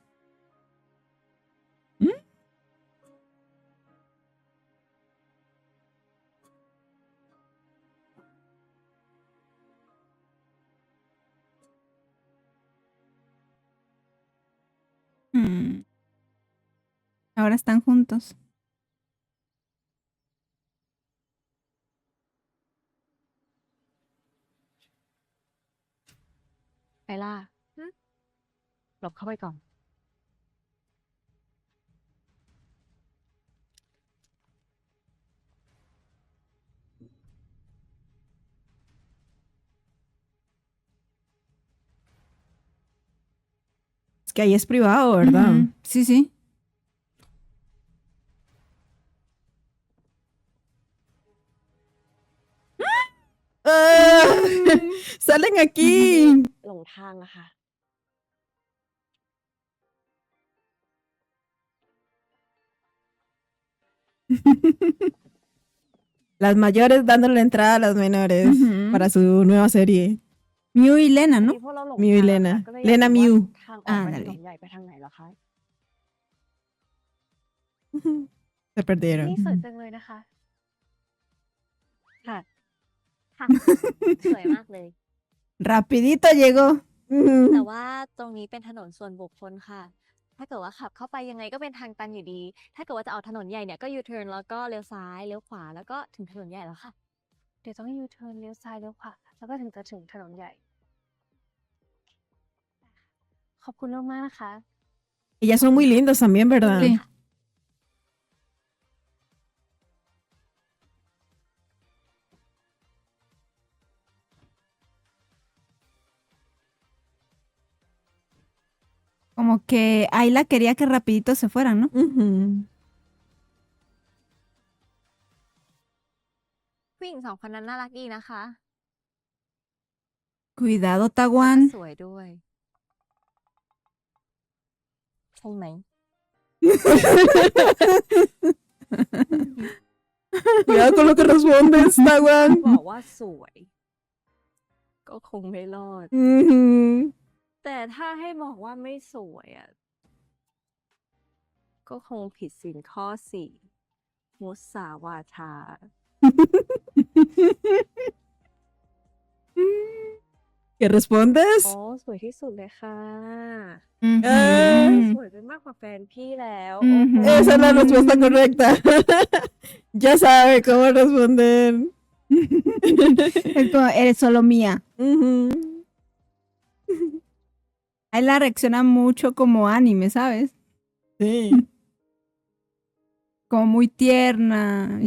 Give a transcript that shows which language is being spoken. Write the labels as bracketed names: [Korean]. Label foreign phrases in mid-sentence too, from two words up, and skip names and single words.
[Spanish] ¿Mm? Mm. Ahora están juntos. [Thai] ไอล่าหึหลบเข้าไปก่อน [Spanish] Es que ahí es privado, ¿verdad? Ujú. Sí, sí. ¡Ah! ¡Salen aquí! [Thai] หลงทางอะค่ะ [Spanish] Las mayores dándole entrada a las menores Ujú. para su nueva serie. Mew y Lena, [Thai] อัน [Spanish] ¿no? [Thai] นี้พวกเราหลง [Spanish] Mew y [Thai] ทางอะค่ะ [Spanish] Lena. [Thai] ก็เลยอยาก [Spanish] Lena [Thai] รู้ว่า [Spanish] Mew. [Thai] ทางออกไปถน [Spanish] Ándale. [Thai] นใหญ่ไปทางไหนเหรอคะ [Spanish] Se perdieron. [Thai] นี่สวยจังเลยนะคะ ค่ะ ค่ะ สวยมากเลย [Spanish] Rapidito llegó. [Thai] แต่ว่าตรงนี้เป็นถนนส่วนบุคคลค่ะ ถ้าเกิดว่าขับเข้าไปยังไงก็เป็นทางตันอยู่ดี ถ้าเกิดว่าจะออกถนนใหญ่เนี่ยก็ยูเทิร์นแล้วก็เลี้ยวซ้ายเลี้ยวขวาแล้วก็ถึงถนนใหญ่แล้วค่ะ เดี๋ยวต้องยูเทิร์นเลี้ยวซ้ายเลี้ยวขวาแล้วก็ถึงจะถึงถนนใหญ่ ขอบคุณมากๆนะคะ [Spanish] Ellas son muy lindas también, ¿verdad? Sí. Como que Ayla quería que rapidito se fueran, ¿no? Ujú. [Thai] ผู้หญิงสองคนนั้นน่ารักดีนะคะ [Spanish] Cuidado, [Thai] แล้วก็ [Spanish] Tawan. [Thai] สวยด้วย ใช่ไหม [Spanish] Cuidado con lo que respondes, Tawan. [Thai] บอกว่าสวย ก็คงไม่รอด Ujú. แต่ถ้าให้บอกว่าไม่สวยอ่ะ ก็คงผิดศีลข้อ 4 มุสาวาทา [Spanish] ¿Qué respondes? [Thai] อ๋อ สวยที่สุดเลยค่ะ Ujú. สวยไปมากกว่าแฟนพี่แล้ว อือหือ โอ้โห [Spanish] Esa es la respuesta correcta. Ya sabe cómo responder. Es como, eres solo mía. Ujú. Ayla reacciona mucho como anime, ¿sabes? Sí. Como muy tierna y